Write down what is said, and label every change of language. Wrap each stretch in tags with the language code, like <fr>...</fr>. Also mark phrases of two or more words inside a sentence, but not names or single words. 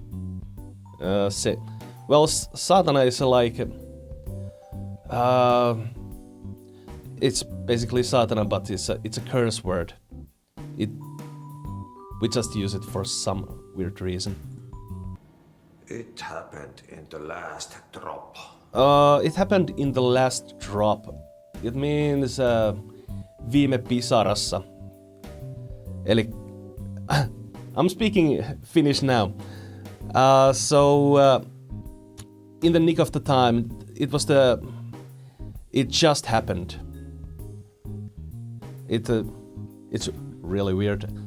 <en>Saatana is like it's basically saatana, but it's a curse word. We just use it for some weird reason. It happened in the last drop. It happened in the last drop. It means</en> <fi>viime pisarassa.</fi> <en>Eli I'm speaking Finnish now. In the nick of the time, it just happened. It's really weird.</en>